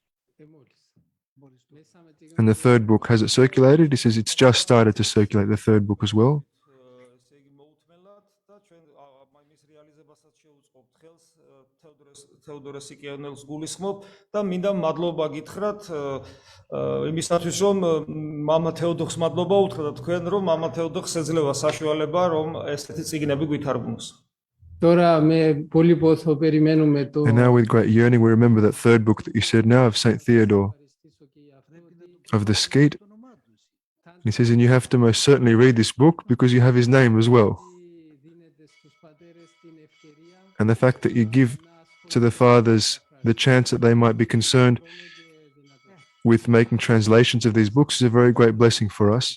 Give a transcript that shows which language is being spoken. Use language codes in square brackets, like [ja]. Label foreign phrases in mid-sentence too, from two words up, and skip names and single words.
[en] And the third book, has it circulated? He says it's just started to circulate, the third book as well. [ka] თეოდორეს გულისხმობ და მინდა მადლობა გითხრათ იმისათვის რომ მამა თეოდორს მადლობა უთხრა და თქვენ რომ მამა თეოდორს ეძლევა საშუალება რომ ესეთი წიგნები გვითარგმნოს. [en] And now with great yearning we remember that third book that you said now of Saint Theodore of the Skate. He says, and you have to most certainly read this book because you have his name as well. And the fact that you give to the fathers the chance that they might be concerned with making translations of these books is a very great blessing for us.